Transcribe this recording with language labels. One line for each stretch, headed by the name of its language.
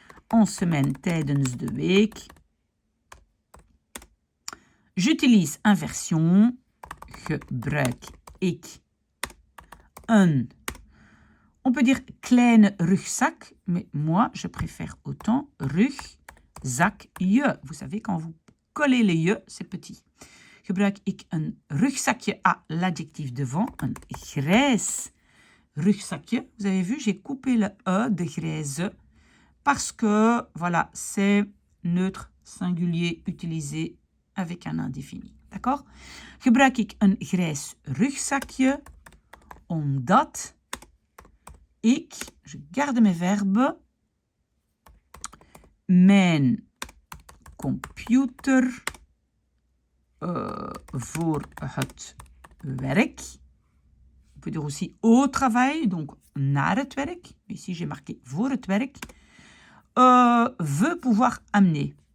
French: En semaine,
Dutch: tijdens de week,
French: j'utilise inversion.
Dutch: Gebruik ik een,
French: on peut dire
Dutch: kleine rugzak,
French: mais moi, je préfère autant rugzakje. Vous savez, quand vous collez les je, c'est petit.
Dutch: Gebruik ik een rugzakje
French: à l'adjectif devant,
Dutch: een grijs rugzakje.
French: Vous avez vu, j'ai coupé le E de grijze parce que, voilà, c'est neutre singulier utilisé avec un indéfini. D'accord?
Dutch: Gebruik ik een grijs rugzakje omdat ik,
French: je garde mes verbes,
Dutch: mijn computer voor het werk,
French: on peut dire aussi au travail, donc
Dutch: naar het werk,
French: ici j'ai marqué
Dutch: voor het werk,
French: veut pouvoir amener.